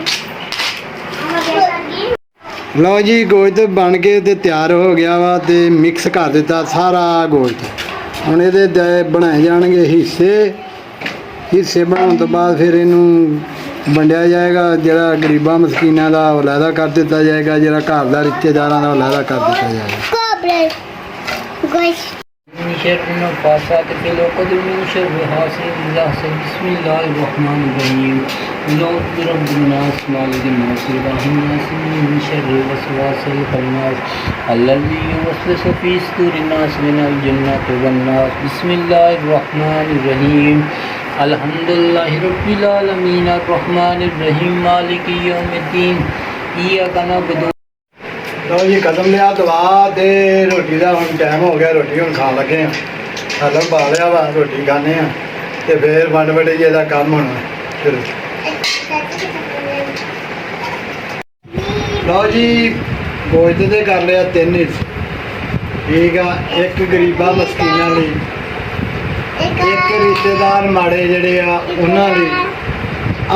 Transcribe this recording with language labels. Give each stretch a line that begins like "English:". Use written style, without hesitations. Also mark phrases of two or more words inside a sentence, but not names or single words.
Punjabi: ਲਓ ਜੀ ਗੋਸ਼ਤ ਬਣ ਕੇ ਤੇ ਤਿਆਰ ਹੋ ਗਿਆ ਵਾ ਤੇ ਮਿਕਸ ਕਰ ਦਿੱਤਾ ਸਾਰਾ ਗੋਸ਼ਤ ਹੁਣ ਇਹਦੇ ਬਣਾਏ ਜਾਣਗੇ ਹਿੱਸੇ ਬਣਾਉਣ ਤੋਂ ਬਾਅਦ ਫਿਰ ਇਹਨੂੰ ਵੰਡਿਆ ਜਾਏਗਾ ਜਿਹੜਾ ਗਰੀਬਾਂ ਮਸਕੀਨਾਂ ਦਾ ਅਲੱਗਾ ਕਰ ਦਿੱਤਾ ਜਾਏਗਾ ਜਿਹੜਾ ਘਰ ਦਾ ਰਿਸ਼ਤੇਦਾਰਾਂ ਦਾ ਅਲੱਗਾ ਕਰ ਦਿੱਤਾ ਜਾਏਗਾ
Arabic: بسم الله الرحمن الرحيم رب الناس ملك الناس إله الناس من شر الوسواس الخناس الذي يوسوس في صدور الناس من الجنة والناس بسم الله الرحمن الرحيم الحمد لله رب العالمين الرحمن الرحيم مالك يوم الدين إياك نعبد.
Punjabi: ਲਓ ਜੀ ਕਦਮ ਲਿਆ ਦਵਾ ਤੇ ਰੋਟੀ ਦਾ ਹੁਣ ਟਾਈਮ ਹੋ ਗਿਆ ਰੋਟੀ ਹੁਣ ਖਾਣ ਲੱਗੇ ਆ ਹਲਮ ਪਾ ਲਿਆ ਵਾ ਰੋਟੀ ਖਾਣੇ ਆ ਤੇ ਫਿਰ ਵੰਡ ਵਡਈਏ ਦਾ ਕੰਮ ਹੋਣਾ ਸ਼ੁਰੂ ਲਓ ਜੀ ਗੋਸ਼ਤ ਦੇ ਕਰ ਲਿਆ 3 ਹਿੱਸੇ ਠੀਕ ਆ ਇੱਕ ਗਰੀਬਾਂ ਮਸਕੀਨਾਂ ਲਈ ਇੱਕ ਰਿਸ਼ਤੇਦਾਰ ਮਾੜੇ ਜਿਹੜੇ ਆ ਉਹਨਾਂ ਲਈ ਆ